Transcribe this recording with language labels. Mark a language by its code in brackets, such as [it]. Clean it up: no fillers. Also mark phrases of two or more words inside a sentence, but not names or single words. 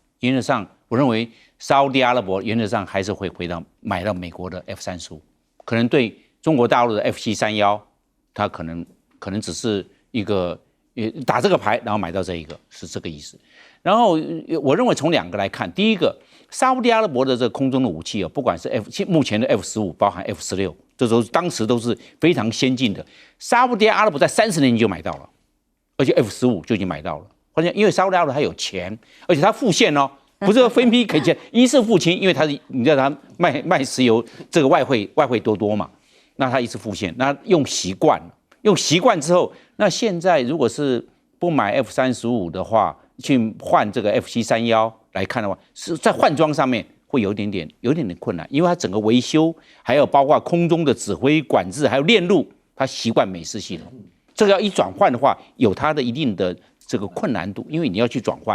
[zh] 原则上，我认为沙烏地阿拉伯原则上还是会买到美国的F35，可能对中国大陆的F731，他可能只是一个打这个牌，然后买到这一个，是这个意思。然后我认为从2个来看，第一个，沙烏地阿拉伯的这个空中的武器不管是目前的F15，包含F16，这当时都是非常先进的。沙烏地阿拉伯在30年就买到了，而且 F15 就已經買到了。因為沙烏地阿拉伯它有錢，而且它付現哦，不是分批給錢，一次付清，因為你知道它賣石油這個外匯多嘛，那它一次付現，那用習慣之後，那現在如果是不買F35的話，去換這個F731來看的話，是在換裝上面會有點點困難，因為它整個維修，還有包括空中的指揮管制，還有鏈路，它習慣美式系統，這個要一轉換的話，有它的一定的這個困難度，因為你要去轉換。